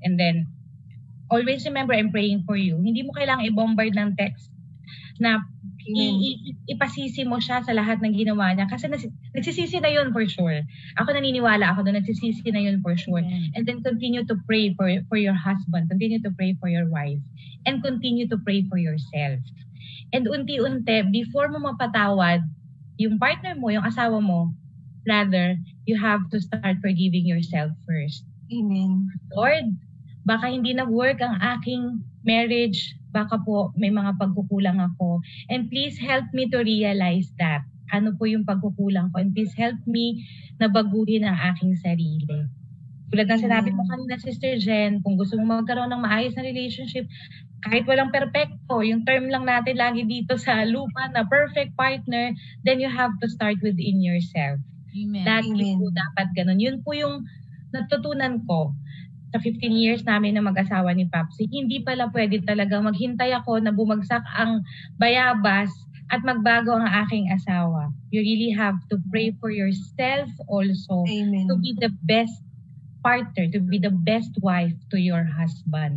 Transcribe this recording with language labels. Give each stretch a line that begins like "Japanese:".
English: And then, always remember, I'm praying for you.
Filipino: Hindi mo kailangang i-bombard ng text na ipasisi mo siya sa lahat ng ginawa niya. Kasi nagsisisi na yun for sure. Ako naniniwala ako doon, nagsisisi na yun for sure.
English: And then continue to pray for your husband. Continue to pray for your wife. And continue to pray for yourself. And unti-unti, before
Filipino: mo mapatawad yung partner mo, yung asawa mo,
English: rather, you have to start forgiving yourself first. Amen.
Filipino: Lord, baka hindi nag-work ang aking marriage, baka po may mga pagkukulang ako.
English: And please help me to realize that.
Filipino: Ano po yung pagkukulang ko?
English: And please help me
Filipino: na baguhin ang aking sarili. Tulad ng sinabi mo kanina, Sister Jen, kung gusto mo magkaroon ng maayos na relationship, kahit walang perfecto, yung term lang natin lagi dito sa lupa na perfect partner,
English: then you have to start within yourself.
Filipino: Amen. Lagi po dapat ganun. Yun po yung natutunan ko sa 15 years namin na mag-asawa ni Papsi. Hindi pala pwede talaga maghintay ako na bumagsak ang bayabas at magbago ang aking asawa.
English: You really have to pray for yourself also. Amen. To be the best partner, to be the best wife to your husband.